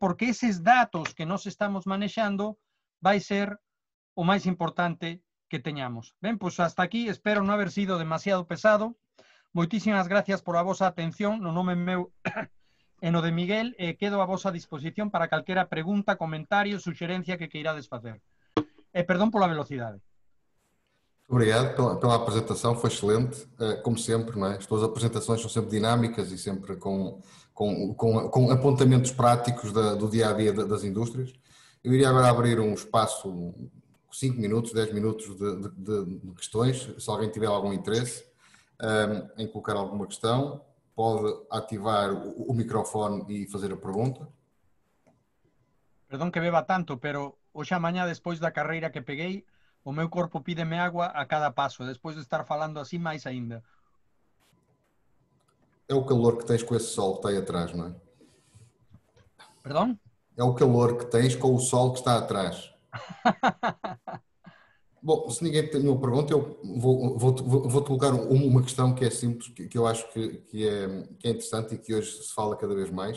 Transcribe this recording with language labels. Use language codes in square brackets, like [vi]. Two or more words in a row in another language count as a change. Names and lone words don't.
[gl] Porque eses datos que nós estamos manexando vai ser o máis importante que teñamos. Ben, pois hasta aquí, espero non haber sido demasiado pesado. Moitísimas gracias por a vosa atención, no nome meu e no de Miguel, quedo a vosa disposición para calquera pregunta, comentario, suxerencia que queirades facer. E perdón pola velocidade. [pt] Obrigado pela apresentação, foi excelente, como sempre, não é? As tuas apresentações são sempre dinâmicas e sempre com apontamentos práticos do dia-a-dia das indústrias. Eu iria agora abrir um espaço, 5 minutos, 10 minutos de questões, se alguém tiver algum interesse em colocar alguma questão, pode ativar o microfone e fazer a pergunta. [gl] Perdón que beba tanto, pero hoxe a mañá, despois da carreira que peguei, o meu corpo pídeme agua a cada paso, despois de estar falando así máis aínda. [pt] É o calor que tens com esse sol que está aí atrás, não é? [gl] Perdón? [pt] É o calor que tens com o sol que está atrás. Bom, se ninguém tem nenhuma pergunta, eu vou-te colocar uma questão que é simples, que eu acho que é interessante e que hoje se fala cada vez mais.